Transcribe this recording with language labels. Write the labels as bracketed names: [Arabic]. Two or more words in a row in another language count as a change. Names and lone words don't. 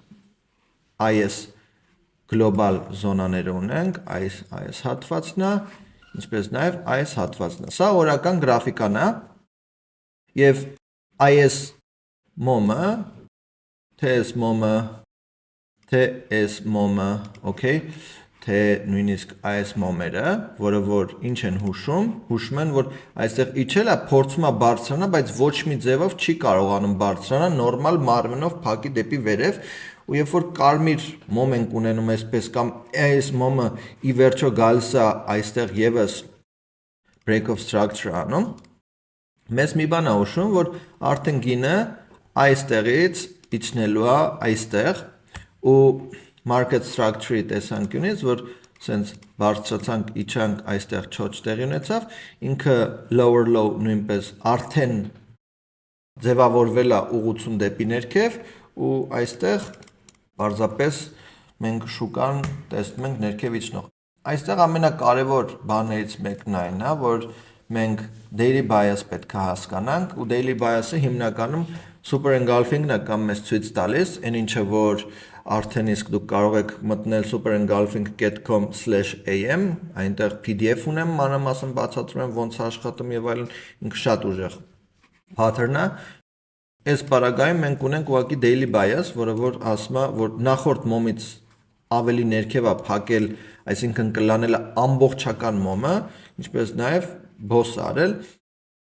[Armenian] այս գլոբալ զոնաները ունենք, այս հատվածն է, ինչպես նաեւ այս հատվածն է։ Սա օրական գրաֆիկան է եւ այս մոմը, թե այս մոմը, թե այս մոմը, okay, թե նույնիսկ այս մոմերը, որը որ ինչ են հուշում են, որ այստեղ իջել է, փորձում է բարձրանալ, բայց ոչ մի ձևով չի կարողանում բարձրանալ, նորմալ մարմնով փակի դեպի վերև, ու երբ որ կարմիր մոմ ենք ունենում այսպես կամ այս մոմը ի վերջո գալիս է այստեղ եւս [English] break of structure [Armenian] անում, մեզ մի բան է հուշում, որ արդեն գինը այստեղից իջնելու է այստեղ ու [English] market structure- [Armenian] ի տեսանկյունից, որ sense բարձրացանք, իջանք, այստեղ չոչ տեղի ունեցավ, ինքը [English] lower low [Armenian] նույնպես արդեն ձևավորվել է ուղղություն դեպի ներքև ու այստեղ պարզապես մենք շուկան տեսնում ենք ներքև իջնող։ Այստեղ ամենակարևոր բաներից մեկն այն է, որ մենք [English] daily bias [Armenian] պետք է հասկանանք ու [English] daily bias- [Armenian] ը հիմնականում [English] super engulfing- [Armenian] ն է կամ մեզ ցույց տալիս, այն ինչը որ արդեն իսկ դուք կարող եք մտնել superengulfing.com/am, այնտեղ PDF ունեմ, մանրամասն բացատրում եմ ոնց աշխատում եւ այլն, ինքը շատ ուժեղ pattern է։ Այս պարագայում մենք ունենք ուղղակի [English] daily bias, [Armenian] որը որ ասում է, որ նախորդ մոմից ավելի ներքև է փակել, այսինքն կլանել է ամբողջական մոմը, ինչպես նաեւ boss արել